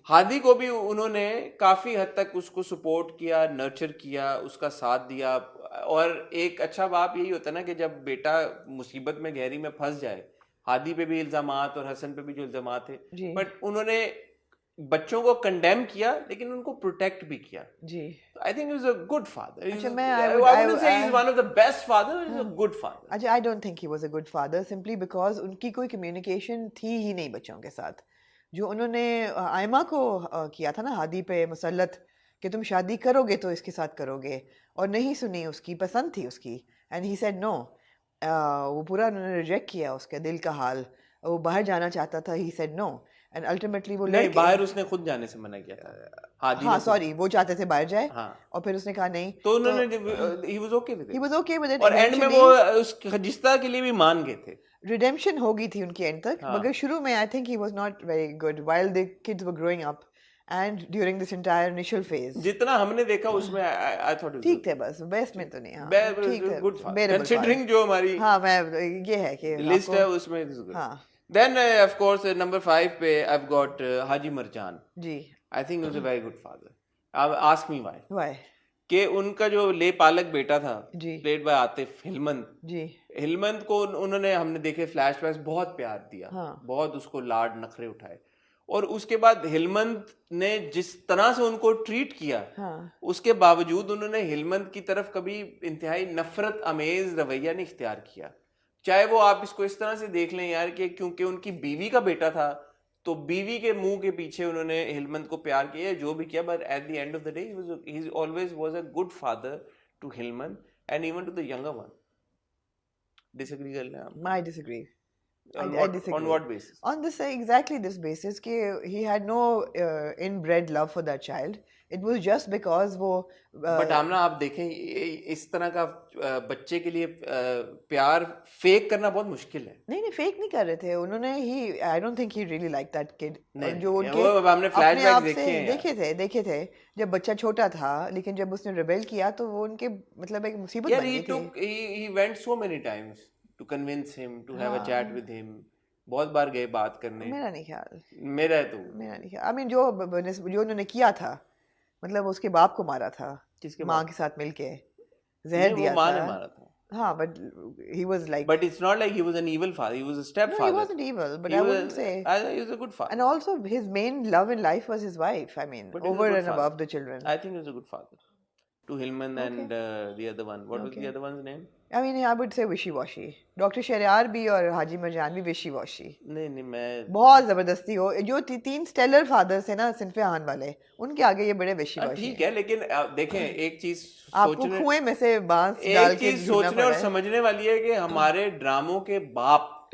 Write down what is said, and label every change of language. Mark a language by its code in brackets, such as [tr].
[ur] ہادی کو بھی انہوں نے کافی حد تک اس کو سپورٹ کیا, نرچر کیا, اس کا ساتھ دیا. اور ایک اچھا باپ یہی ہوتا ہے نا کہ جب بیٹا مصیبت میں گہری میں پھنس جائے, ہادی پہ بھی الزامات اور حسن پہ بھی جو الزامات تھے, بٹ انہوں نے بچوں کو کنڈیم کیا لیکن ان کو پروٹیکٹ بھی کیا. جی. [en] I think he was a good father. I wouldn't say he's one of the best fathers, but he's a good father. اچھا I don't think he was a good father simply because [ur] ان کی کوئی communication تھی ہی نہیں بچوں کے ساتھ. جو انہوں نے آئمہ کو کیا تھا نا ہادی پہ مسلط کہ تم شادی کرو گے تو اس کے ساتھ کرو گے, اور نہیں سنی, اس کی پسند تھی اس کی, [en] and he said no. [ur] وہ پورا انہوں نے ریجیکٹ کیا اس کے دل کا حال, وہ باہر جانا چاہتا تھا, [en] he said no. And ultimately وہ [ur] نہیں باہر اس نے خود جانے سے منع کیا تھا ہادی ہاں سوری وہ چاہتے تھے باہر جائے ہاں اور پھر اس نے کہا نہیں تو انہوں نے [en] he was okay with he was okay with it [ur] اور اینڈ میں وہ اس خجستہ کے لیے بھی مان گئے تھے ریڈیمپشن ہو گئی تھی ان کی اینڈ تک مگر شروع میں [en] I think he was not very good while the kids were growing up and during this entire initial phase [ur] جتنا ہم نے دیکھا اس میں [en] I thought [ur] ٹھیک تھے بس بیسٹ میں تو نہیں ہاں ٹھیک تھے گڈ کنسیڈرنگ جو ہماری ہاں میں یہ ہے کہ لسٹ ہے اس میں ہاں [en] then of course number 5 پہ I have got Haji Marjan [ur] جی [en] I think he was a very good father ask me why [ur] کہ ان کا جو لے پالک بیٹا تھا جی [en] played by Atif Helmand [ur] جی ہلمند کو انہوں نے ہم نے دیکھے فلیش بیکس بہت پیار دیا ہاں بہت اس کو لاڈ نخرے اٹھائے اور اس کے بعد ہلمند نے جس طرح سے ان کو ٹریٹ کیا ہاں اس کے باوجود انہوں نے ہلمند کی طرف کبھی انتہائی نفرت امیز رویہ نہیں اختیار کیا چاہے وہ آپ اس کو اس طرح سے دیکھ لیں یار کہ کیونکہ ان کی بیوی کا بیٹا تھا تو بیوی کے منہ کے پیچھے انہوں نے ہلمند کو پیار کیا جو بھی کیا [en] but at the end of the day he always was a good father to Helmand and even to the younger one [ur] dish agri کر لیں آپ [en] I disagree. on I what disagree. on what basis On this exactly this basis [ur] کہ [en] he had no inbred love for that child. It was just because وہ [ur] but آمنا آپ دیکھیں اس طرح کا بچے کے لیے پیار فیک کرنا بہت مشکل ہے نہیں فیک نہیں کر رہے تھے انہوں نے [en] I don't think he really liked that kid. [ur] جو ان وہ ہم نے فلیش بیک دیکھے تھے جب بچہ چھوٹا تھا لیکن جب اس نے ریبیل کیا تو وہ ان کے مطلب ایک مصیبت بن گئی تھی. [en] he went so many times to convince him to have a chat with him [ur] بہت بار گئے بات کرنے میرا نہیں خیال میرا نہیں خیال [en] I mean [ur] جو انہوں نے کیا تھا مطلب اس کے باپ کو مارا تھا ماں کے ساتھ مل کے زہر دیا ماں نے مارا تھا [en] ہاں but he was like but it's not like he was an evil father he was a stepfather no, he wasn't evil but I wouldn't say he was a good father and also his main love in life was his wife I mean over and above the children I think he was a good father to Hilman and the other one what was the other one's name I mean I would say wishy-washy doctor Shahryar بھی اور حاجی مرجان بھی wishy-washy [ur] نہیں میں بہت زبردستی ہو جو تین stellar fathers ہیں نا صنف آہن والے ان کے آگے یہ بڑے wishy-washy ٹھیک ہے لیکن دیکھیں ایک چیز آپ کو کنویں میں سے بانس ڈال کے سوچنے اور سمجھنے والی ہے کہ ہمارے ڈراموں کے باپ